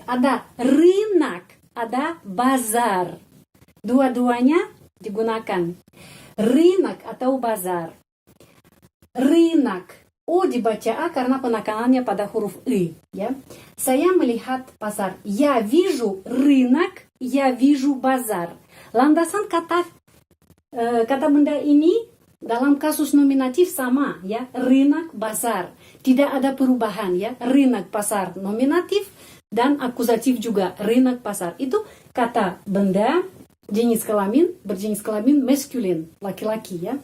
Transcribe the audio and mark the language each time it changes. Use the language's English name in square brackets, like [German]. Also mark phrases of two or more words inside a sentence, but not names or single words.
[Indonesian] Ada рынок, ada bazar. Dua-duanya digunakan. Рынок atau bazar. Рынок. O dibaca A karena penekanannya pada huruf I. Ya. Saya melihat pasar. [Russian] Я вижу рынок, я вижу базар. [Indonesian] Landasan kata benda ini dalam kasus nominatif sama, ya. Рынок, bazar. Tidak ada perubahan, ya. Рынок, pasar, nominatif dan akusatif juga. Рынок, pasar. Itu kata benda jenis kelamin, berjenis kelamin maskulin, laki-laki, ya.